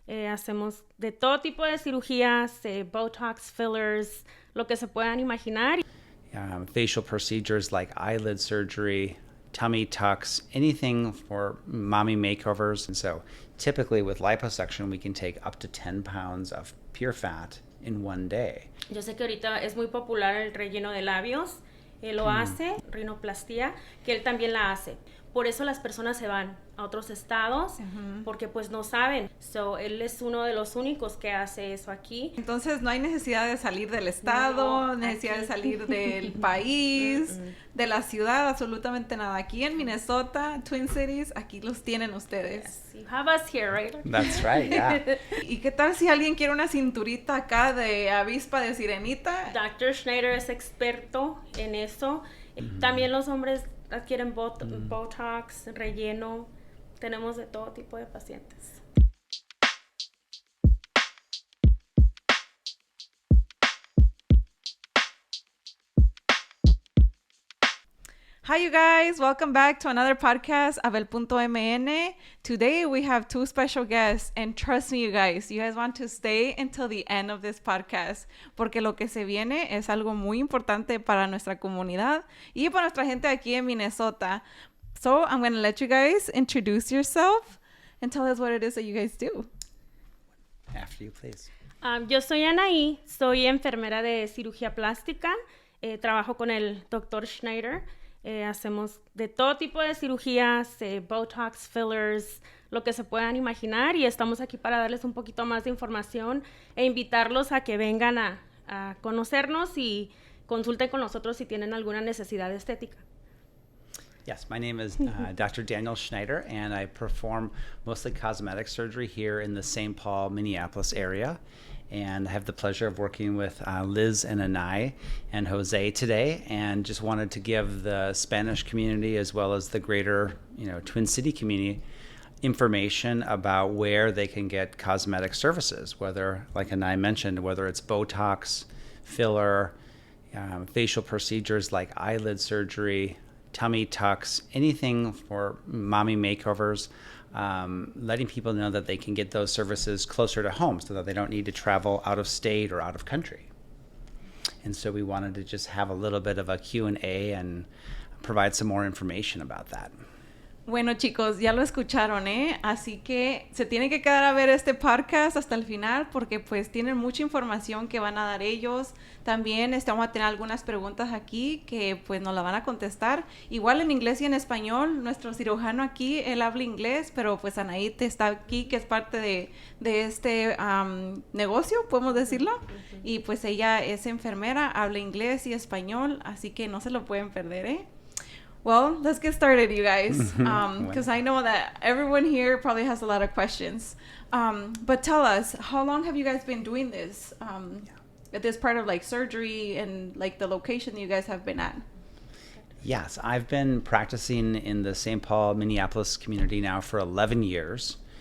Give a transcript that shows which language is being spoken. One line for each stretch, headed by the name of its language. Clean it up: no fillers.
Spanish: Hacemos de todo tipo de cirugías, Botox, fillers, lo que se puedan imaginar.
English: Facial procedures like eyelid surgery, tummy tucks, anything for mommy makeovers. And so typically with liposuction, we can take up to 10 pounds of pure fat in one day.
Spanish: Yo sé que ahorita es muy popular el relleno de labios. Él lo hace, rinoplastia, que él también la hace. Por eso las personas se van a otros estados, porque pues no saben. So, él es uno de los únicos que hace eso aquí. Entonces no hay necesidad de salir del estado, No, necesidad aquí. de salir del país, de la ciudad, absolutamente nada. Aquí en Minnesota, Twin Cities, aquí los tienen ustedes.
English: Yes, you have us here, right? That's right, yeah.
Spanish: ¿Y qué tal si alguien quiere una cinturita acá de avispa de sirenita? Dr. Schneider es experto en eso. También los hombres adquieren Botox, relleno. Tenemos de todo tipo de pacientes.
English: Hi, you guys. Welcome back to another podcast of El.mn. Today, we have two special guests. And trust me, you guys want to stay until the end of this podcast.
Spanish: Porque lo que se viene es algo muy importante para nuestra comunidad y para nuestra gente aquí en Minnesota.
English: So, I'm going to let you guys introduce yourself and tell us what it is that you guys do. After you, please.
Spanish: Yo soy Anaí, soy enfermera de cirugía plástica. Trabajo con el Dr. Schneider. Hacemos de todo tipo de cirugías, Botox, fillers, lo que se puedan imaginar, y estamos aquí para darles un poquito más de información e invitarlos a que vengan a conocernos y consulten con nosotros si tienen alguna necesidad estética.
English: Yes, my name is Dr. Daniel Schneider, and I perform mostly cosmetic surgery here in the St. Paul, Minneapolis area. And I have the pleasure of working with Liz and Anai and Jose today, and just wanted to give the Spanish community as well as the greater, Twin City community information about where they can get cosmetic services, whether, like Anai mentioned, whether it's Botox, filler, facial procedures like eyelid surgery, tummy tucks, anything for mommy makeovers. Letting people know that they can get those services closer to home so that they don't need to travel out of state or out of country. And so we wanted to just have a little bit of a Q&A and provide some more information about that.
Spanish: Bueno, chicos, ya lo escucharon, ¿eh? Así que se tienen que quedar a ver este podcast hasta el final porque pues tienen mucha información que van a dar ellos. También vamos a tener algunas preguntas aquí que pues nos la van a contestar. Igual en inglés y en español. Nuestro cirujano aquí, él habla inglés, pero pues Anaí está aquí, que es parte de este negocio, podemos decirlo. Y pues ella es enfermera, habla inglés y español, así que no se lo pueden perder, ¿eh?
English: Well, let's get started, you guys, because I know that everyone here probably has a lot of questions. But tell us, how long have you guys been doing this? This part of like surgery and like the location that you guys have been at? Yes, I've been practicing in the St. Paul, Minneapolis community now for 11 years.